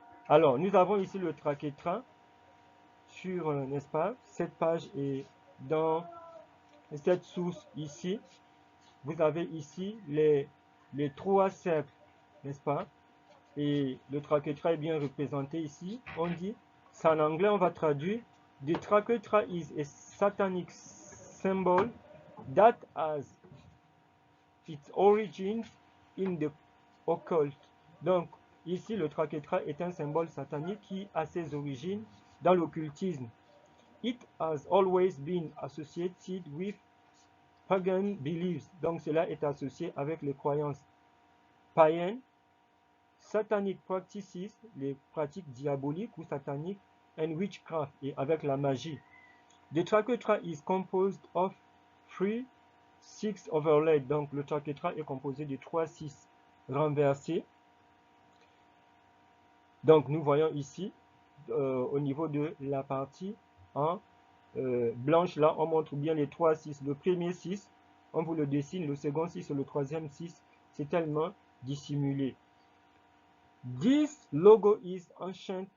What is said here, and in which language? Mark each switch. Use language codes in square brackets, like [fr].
[fr] Alors, nous avons ici le trachétra sur, n'est-ce pas, cette page et dans cette source ici. Vous avez ici les trois cercles, n'est-ce pas? Et le trachétra est bien représenté ici. On dit, c'est en anglais, on va traduire. [en] The trachétra is a satanic symbol that has its origins in the occult. [fr] Donc, ici, le trachétra est un symbole satanique qui a ses origines dans l'occultisme. [en] It has always been associated with pagan beliefs. [fr] Donc, cela est associé avec les croyances païennes, [en] satanic practices, [fr] les pratiques diaboliques ou sataniques, [en] and witchcraft, [fr] et avec la magie. [en] The trachétra is composed of 3/6 overlaid. [fr] Donc, le trachétra est composé de 3/6 renversés. Donc, nous voyons ici, au niveau de la partie en blanche, là, on montre bien les 3/6. Le premier 6, on vous le dessine, le second 6 et le troisième 6, c'est tellement dissimulé. [en] This logo is ancient